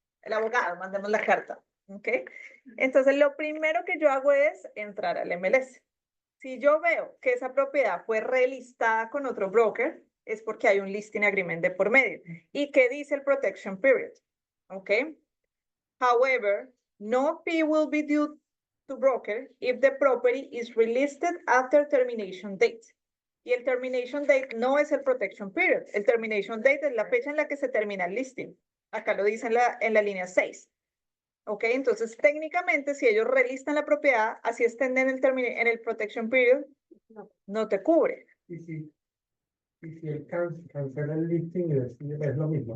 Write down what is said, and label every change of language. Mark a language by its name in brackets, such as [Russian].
[Spanish] El abogado, mandemos la carta, ok. Entonces, lo primero que yo hago es entrar al MLS. Si yo veo que esa propiedad fue relistada con otro broker, es porque hay un listing agreement de por medio. ¿Y qué dice el protection period? Ok. [English] However, no fee will be due to broker if the property is relisted after termination date. [Spanish] Y el termination date no es el protection period. El termination date es la fecha en la que se termina el listing. Acá lo dice en la línea 6. Ok, entonces técnicamente si ellos relistan la propiedad, así estén en el protection period, no te cubre. Y si él cancela el listing y decide, es lo mismo.